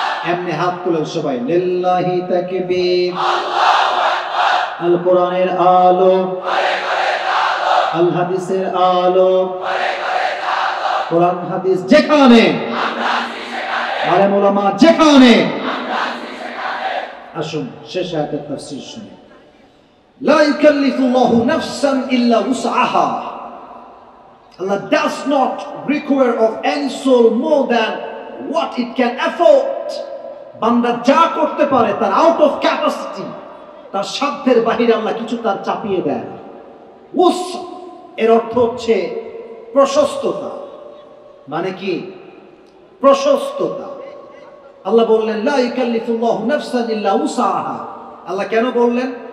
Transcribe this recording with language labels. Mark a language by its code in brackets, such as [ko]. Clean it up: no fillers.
[bn] এমনি হাত তুলেন সবাই, লিল্লাহি তাকবীর। আল কোরআনের আলো, আল হাদিসের আলো, কোরআন হাদিস যেখানে, আলেম ওলামা যেখানে। আসুন শেষ আয়াতের তাফসীর শুনি। [ar] লা ইউকাল্লিফুল্লাহু নাফসান ইল্লা উসআহা। [en] Allah does not require of any soul more than what it can afford. [bn] বান্দা যা করতে পারে তার [en] out of capacity, [bn] তার সাধ্যের বাহিরে আল্লাহ কিছু তার চাপিয়ে দেয়। উস এর অর্থ হচ্ছে প্রশস্ততা। মানে কি? প্রশস্ততা। আল্লাহ বললেন [ar] লা ইউকাল্লিফুল্লাহু নাফসান ইল্লা উসআহা। [bn] আল্লাহ কেন বললেন?